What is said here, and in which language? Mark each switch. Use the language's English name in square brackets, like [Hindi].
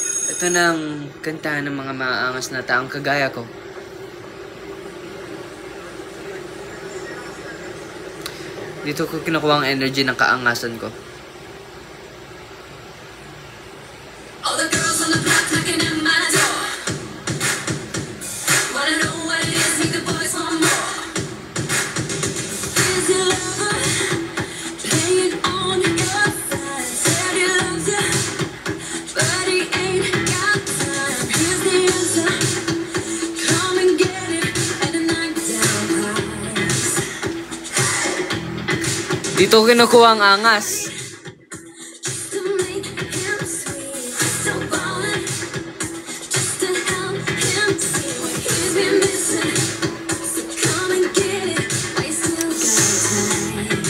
[Filipino] Ito na ang kanta ng mga maangas na taong kagaya ko. Dito ko kinukuha ang energy ng kaangasan ko. [English] All the girls on the block knocking at my door. Wanna know what it is, need the boys want more. Is your lover playing on your side? Said he loves you, but he ain't got time. Here's the answer, come and get it at a knockdown price. [Filipino] Dito ko kinukuha ang angas. [English] To make him sweet, so ballin', just to help him see what he's been missing. So come and get it, while you still got time.